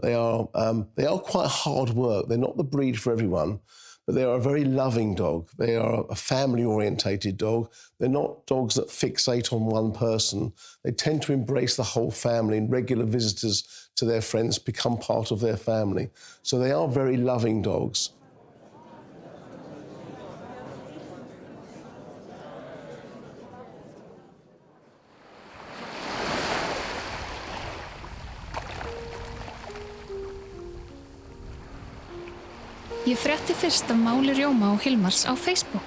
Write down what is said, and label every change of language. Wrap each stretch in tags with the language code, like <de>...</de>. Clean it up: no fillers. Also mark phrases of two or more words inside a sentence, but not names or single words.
<en>They are quite hard work. They're not the breed for everyone, but they are a very loving dog. They are a family-orientated dog. They're not dogs that fixate on one person. They tend to embrace the whole family, and regular visitors to their friends become part of their family. So they are very loving dogs.</en> <is>Ég frétti fyrst af máli Rjóma og Hilmars á Facebook.</is>